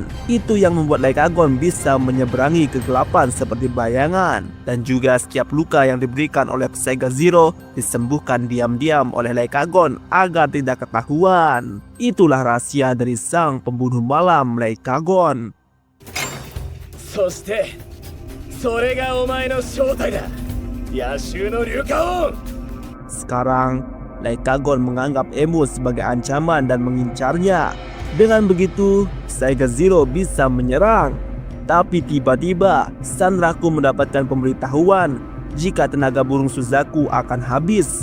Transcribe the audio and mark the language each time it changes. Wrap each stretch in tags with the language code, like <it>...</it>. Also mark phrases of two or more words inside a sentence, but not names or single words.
<id>Itu yang membuat Leikagon bisa menyeberangi kegelapan seperti bayangan. Dan juga setiap luka yang diberikan oleh Psycho Zero disembuhkan diam-diam oleh Leikagon agar tidak ketahuan. Itulah rahasia dari sang pembunuh malam Leikagon.</id> <ja>そしてそれがお前の正体だ、野衆のリュカオン。</ja> <id>Sekarang, Leikagon menganggap Emul sebagai ancaman dan mengincarnya. Dengan begitu, Psycho Zero bisa menyerang. Tapi tiba-tiba, Sanraku mendapatkan pemberitahuan jika tenaga burung Suzaku akan habis.</id>